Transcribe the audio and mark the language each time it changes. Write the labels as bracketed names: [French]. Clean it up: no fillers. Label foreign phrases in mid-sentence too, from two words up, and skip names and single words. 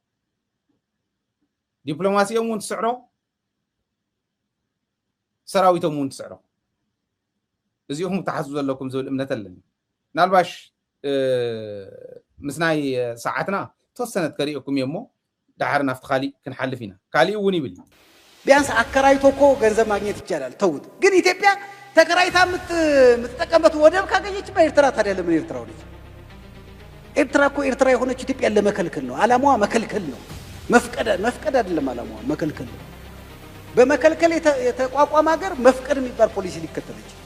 [Tigrinya] ዲፕሎማሲኦም እውን ትስዕሮ ሰራዊቶም እውን ትስዕሮ እዚኦም ተሓስቡ ዘለኩም ዝብል እምነት ኣለኒ። ናልባሽ ምስናይ ሰዓትና ተወሰነት ከሪእኩም እሞ ዳሕር ናፍቲ ካሊእ ክንሓልፍ ኢና። ካሊእ እውን ይብል [Amharic] ቢያንስ አከራይቶ እኮ ገንዘብ ማግኘት ይቻላል። ተውት። ግን ኢትዮጵያ ተከራይታ የምትጠቀምበት ወደብ ካገኘች በኤርትራ ታዲያ ለምን ኤርትራ ሆነች? ኤርትራ የሆነች ኢትዮጵያን ለመከልከል ነው። ዓላማዋ መከልከል ነው። መፍቀድ አይደለም ዓላማዋ መከልከል ነው። በመከልከል የተቋቋመ ሀገር መፍቀድ የሚባል ፖሊሲ ሊከተለች